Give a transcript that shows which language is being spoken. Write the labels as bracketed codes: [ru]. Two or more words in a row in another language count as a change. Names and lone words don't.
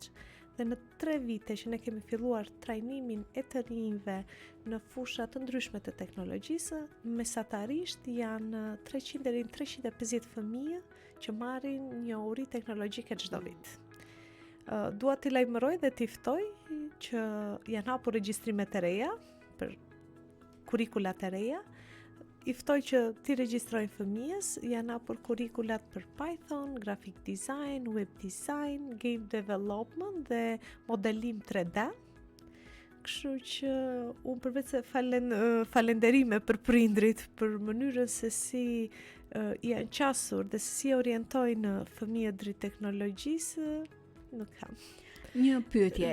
[sq] Dhe në 3 vite që ne kemi filluar trajnimin e të rinjve në fusha të ndryshme të teknologjisë, mesatarisht janë 300 deri në 350 fëmijë që marrin një uri teknologjike çdo vit. Dua t'i lajmëroj dhe t'i ftoj që janë hapur regjistrimet e reja për kurrikulat e reja. I ftoj që ti regjistrojnë fëmijës, janë hapur kurrikulat për Python, [en] graphic design, web design, game development [sq] dhe modelim 3D. Kështu që unë përveç se falenderime për prindrit për mënyrën se si janë qasur dhe se si orientojnë fëmijët drejt teknologjisë, nuk kam. Një pyetje,